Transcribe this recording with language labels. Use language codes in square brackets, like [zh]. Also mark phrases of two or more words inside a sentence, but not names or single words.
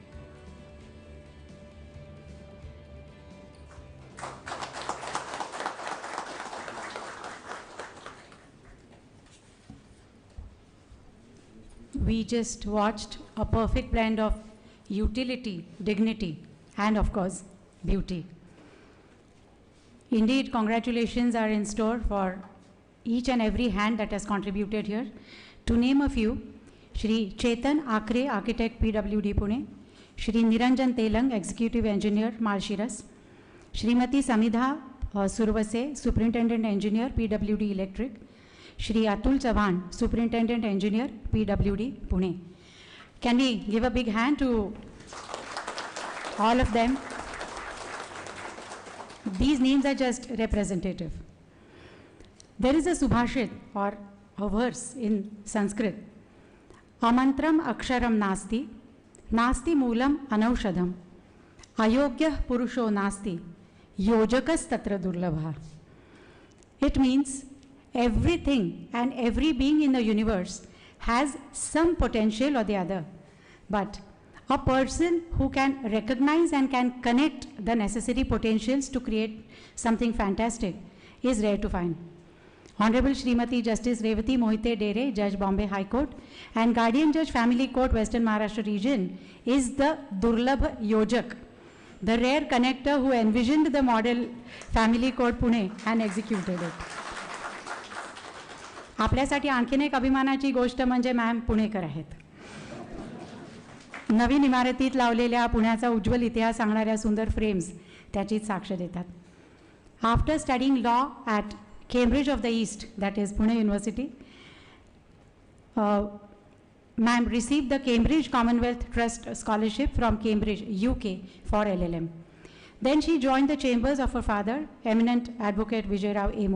[en] We just watched a perfect blend of utility, dignity, and of course, beauty. Indeed, congratulations are in store for each and every hand that has contributed here. To name a few, Shri Chetan Akre, Architect, PWD Pune, Shri Niranjan Telang, Executive Engineer, Malshiras, Shrimati Samidha Survase, Superintendent Engineer, PWD Electric, Shri Atul Chavan, Superintendent Engineer, PWD Pune. Can we give a big hand to all of them? These names are just representative. There is a subhashit or a verse in Sanskrit. [sa] Amantram aksharam nasti, nasti moolam anaushadham, ayogyah purusho nasti, yojakas tatra durlabha. [en] It means everything and every being in the universe has some potential or the other. But a person who can recognize and can connect the necessary potentials to create something fantastic is rare to find. Honorable Srimati Justice Revati Mohite Dere, Judge Bombay High Court, and Guardian Judge Family Court Western Maharashtra Region is the [sa] Durlabh Yojak, [en] the rare connector who envisioned the model Family Court Pune and executed it. [mr] आपल्यासाठी आणखीन एक अभिमानाची गोष्ट म्हणजे मॅम पुणेकर आहेत. नवीन इमारतीत लावलेल्या पुण्याचा उज्ज्वल इतिहास सांगणाऱ्या सुंदर फ्रेम्स त्याचीच साक्ष देतात. [en] After studying law at Cambridge of the East, that is Pune University, ma'am received the Cambridge Commonwealth Trust Scholarship from Cambridge, UK for LLM. Then she joined the chambers of her father, eminent advocate Vijay Rao A.